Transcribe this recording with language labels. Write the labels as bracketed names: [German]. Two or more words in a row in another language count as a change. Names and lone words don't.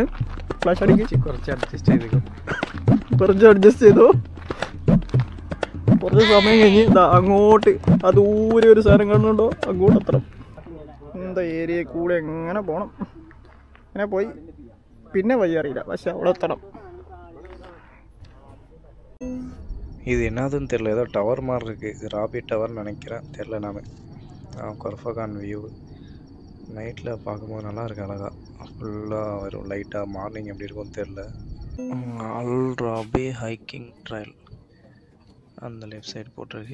[Malayalam] ഫ്ലാഷ് അടിക്ക്. കുറച്ച് അഡ്ജസ്റ്റ് ചെയ്തോ. കുറച്ച് സമയം കഴിഞ്ഞ് അങ്ങോട്ട് ആ ദൂരെ ഒരു സാധനം കാണുന്നുണ്ടോ, അങ്ങോട്ട് എത്തണം. എന്താ ഏരിയ കൂടെ എങ്ങനെ പോകണം. അങ്ങനെ പോയി പിന്നെ വഴി അറിയില്ല, പക്ഷെ അവിടെ എത്തണം. [Tamil] இது என்னதுன்னு தெரியல, ஏதோ டவர் மாதிரி இருக்குது. இது ராபி டவர்னு நினைக்கிறேன், தெரில. நான் கொர்ஃபாகான் வியூ நைட்டில் பார்க்கும்போது நல்லா இருக்கு அழகாக. ஃபுல்லாக வரும் லைட்டாக. மார்னிங் எப்படி இருக்கும்னு தெரில. அல்ராபி [English] hiking trail [Tamil] அந்த [English] left side [Tamil] போட்டிருக்கு.